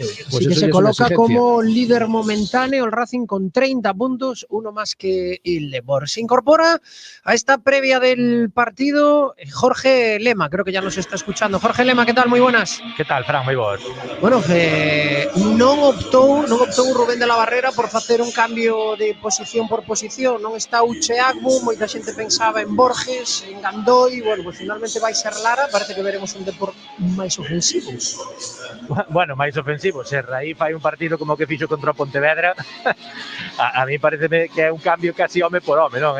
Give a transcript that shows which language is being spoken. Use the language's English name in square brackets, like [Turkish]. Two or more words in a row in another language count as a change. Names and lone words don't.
[Spanish] Pues así que se coloca como líder momentáneo el Racing con 30 puntos, uno más que el Depor. Se incorpora a esta previa del partido Jorge Lema, creo que ya nos está escuchando. Jorge Lema, ¿qué tal? Muy buenas. ¿Qué tal, Fran? Muy buenas. [Galician] Bueno, non optou Rubén de la Barrera por facer un cambio de posición por posición. Non está Uche Agbu, moita xente pensaba en Borges, en Gandoy. Bueno, pues finalmente vai ser Lara. Parece que veremos un Depor máis ofensivo. Bueno, máis ofensivo. Se Raí fai un partido como que fixo contra o Pontevedra, a mí parece que é un cambio casi home por home, non?